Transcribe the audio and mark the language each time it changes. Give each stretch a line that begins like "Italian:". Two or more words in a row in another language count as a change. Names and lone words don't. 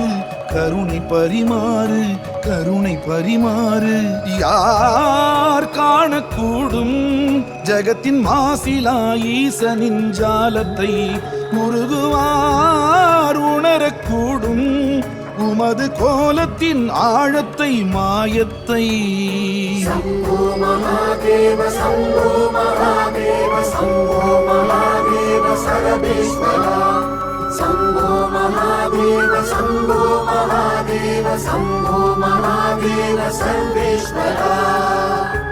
Tamil: கருணை பரிமாறு கருணை பரிமாறு. யார் காணக்கூடும் ஜகத்தின் மாசிலா ஈசனின் ஜாலத்தை உருகுவார் உணரக்கூடும் உமது கோலத்தின் ஆழத்தை மாயத்தை.
Sanskrit: शम्भो महादेव शम्भो महादेव शम्भो महादेव सर्वेश्वरा. शम्भो महादेव शम्भो महादेव शम्भो महादेव सर्वेश्वरा.